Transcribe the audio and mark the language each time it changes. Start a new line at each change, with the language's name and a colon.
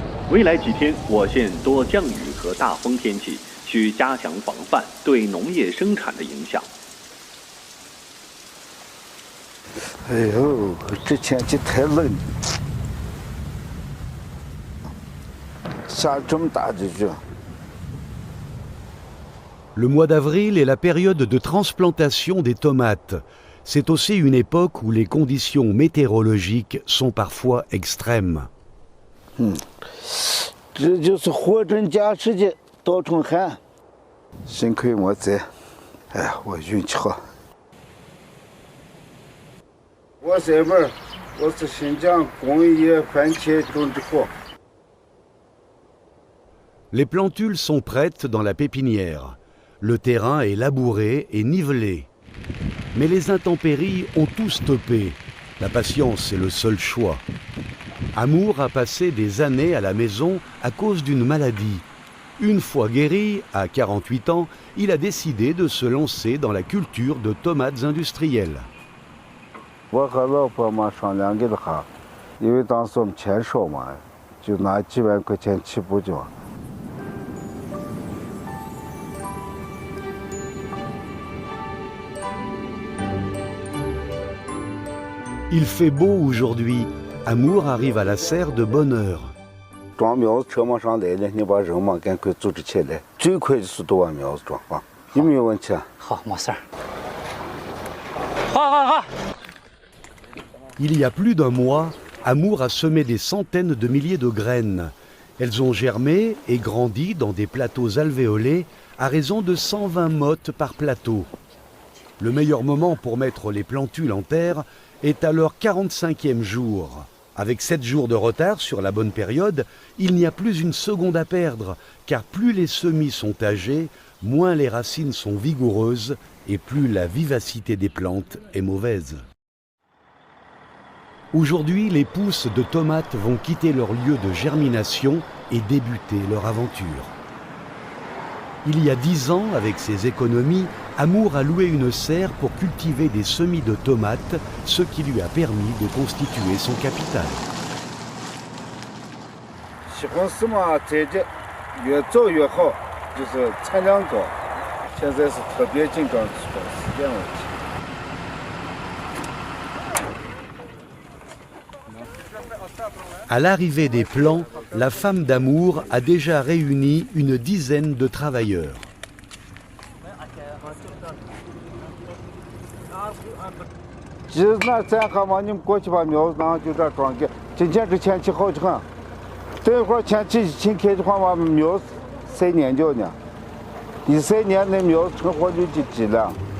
Chinese: 未来几天，我县多降雨和大风天气，需加强防范对农业生产的影响。哎呦，这天气太冷，下这么大的雨。
French: Le mois d'avril est la période de transplantation des tomates. C'est aussi une époque où les conditions météorologiques sont parfois extrêmes.
Chinese: 这就是货真价实的稻城寒。幸亏我在，哎，我运气好。我在这儿，我是新疆工业番茄种植户。
French: Les plantules sont prêtes dans la pépinière. Le terrain est labouré et nivelé. Mais les intempéries ont tout stoppé. La patience est le seul choix. Amour a passé des années à la maison à cause d'une maladie. Une fois guéri, à 48 ans, il a décidé de se lancer dans la culture de tomates industrielles.
Chinese: 我和老婆嘛商量给他，因为当时我们钱少嘛，就拿几万块钱起步就。
French: Il fait beau aujourd'hui. Amour arrive à la serre de bonne heure.
Chinese: 装苗子车马上来了，你把人嘛赶快组织起来，最快的速度把苗子装啊，有没有问题啊？好，没事儿。好。
French: Il y a plus d'un mois, Amour a semé des centaines de milliers de graines. Elles ont germé et grandi dans des plateaux alvéolés à raison de 120 mottes par plateau. Le meilleur moment pour mettre les plantules en terre est à leur 45e jour. Avec 7 jours de retard sur la bonne période, il n'y a plus une seconde à perdre, car plus les semis sont âgés, moins les racines sont vigoureuses et plus la vivacité des plantes est mauvaise. Aujourd'hui, les pousses de tomates vont quitter leur lieu de germination et débuter leur aventure. Il y a 10 ans, avec ses économies, Amour a loué une serre pour cultiver des semis de tomates, ce qui lui a permis de constituer son capital.
Chinese: 西红柿嘛，栽的越早越好，就是产量高。现在是特别紧张时间问题。
French: À l'arrivée des plants, la femme d'Amour a déjà réuni une dizaine de travailleurs.
Chinese: 其实那咱还嘛，你们过去把苗子拿就这装给，今天这天气好得很。等一会儿天气一晴开的话，把苗子晒蔫掉呢，一晒蔫那苗子成活就急了。